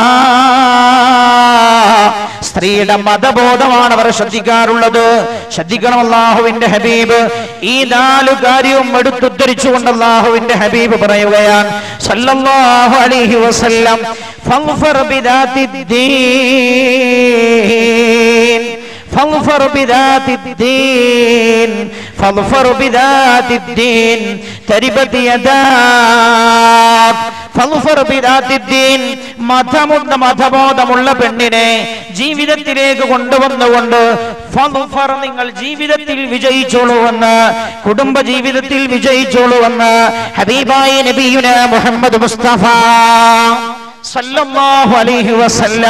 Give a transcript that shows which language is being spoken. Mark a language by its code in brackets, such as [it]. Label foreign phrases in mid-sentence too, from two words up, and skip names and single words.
[ml] സ്ത്രീയുടെ മതബോധമാണ് അവർ ശ്രദ്ധിക്കാറുള്ളത്. ശ്രദ്ധിക്കണം, അല്ലാഹുവിന്റെ ഹബീബ് ഈ 4 കാര്യവും എടുത്തുദ്ധരിച്ചുകൊണ്ട് അല്ലാഹുവിന്റെ ഹബീബ് പറയുകയാണ് [ar] صلى الله عليه وسلم فاظفر بذات الدين فاظفر بذات الدين فاظفر بذات الدين تربت يداك فاظفر بذات الدين. [ml] മതബോധമുള്ള പെണ്ണിനെ ജീവിതത്തിലേക്ക് കൊണ്ടുവന്നുകൊണ്ട് ഫഗ്ഫർ, നിങ്ങൾ ജീവിതത്തിൽ വിജയിച്ചോളൂവെന്ന്, കുടുംബ ജീവിതത്തിൽ വിജയിച്ചോളൂവെന്ന് ഹബീബായ നബിയുനാ മുഹമ്മദ് മുസ്തഫ [ar] صلى الله عليه وسلم.